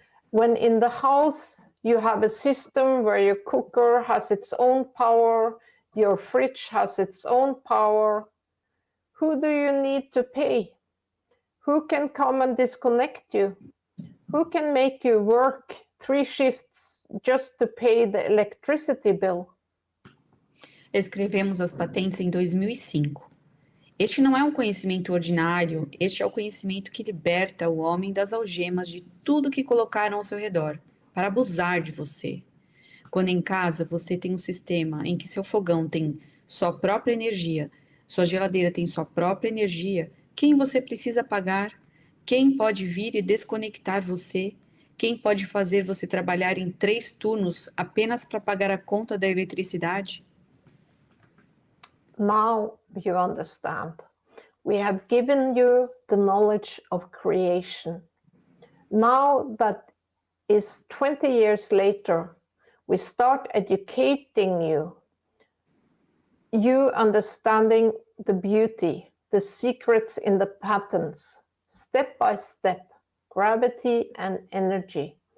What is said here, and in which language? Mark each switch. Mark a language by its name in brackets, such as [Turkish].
[English] When in the house you have a system where your cooker has its own power, your fridge has its own power, who do you need to pay? Who can come and disconnect you? Who can make you work 3 shifts just to pay the electricity bill? [Portuguese] Escrevemos as patentes em 2005. Este não é um conhecimento ordinário, este é o conhecimento que liberta o homem das algemas de tudo que colocaram ao seu redor, para abusar de você. Quando em casa você tem um sistema em que seu fogão tem sua própria energia, sua geladeira tem sua própria energia, quem você precisa pagar? Quem pode vir e desconectar você? Quem pode fazer você trabalhar em 3 turnos apenas para pagar a conta da eletricidade? [English] Now you understand. We have given you the knowledge of creation. Now that is 20 years later, we start educating you. You understanding the beauty, the secrets in the patterns, step by step, gravity and energy.